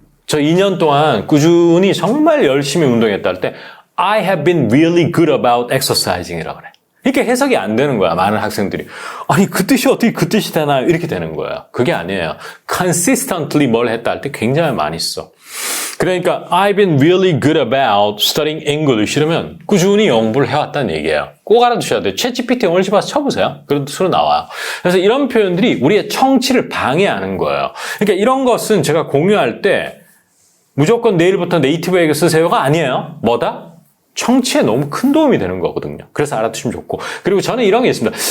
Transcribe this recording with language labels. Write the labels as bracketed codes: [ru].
[ko] 저 2년 동안 꾸준히 정말 열심히 운동했다 할 때 [en] I have been really good about exercising [ko] 이라고 그래. 이렇게 해석이 안 되는 거야. 많은 학생들이. 아니 그 뜻이 어떻게 그 뜻이 되나요? 이렇게 되는 거예요. 그게 아니에요. consistently 뭘 했다 할 때 굉장히 많이 써. 그러니까 [en] I've been really good about studying English [ko] 이러면 꾸준히 공부를 해왔다는 얘기예요. 꼭 알아두셔야 돼요. 챗GPT 영어를 집어서 쳐보세요. 그런 뜻으로 나와요. 그래서 이런 표현들이 우리의 청취를 방해하는 거예요. 그러니까 이런 것은 제가 공유할 때 무조건 내일부터 네이티브에게 쓰세요가 아니에요. 뭐다? 청취에 너무 큰 도움이 되는 거거든요. 그래서 알아두시면 좋고. 그리고 저는 이런 게 있습니다.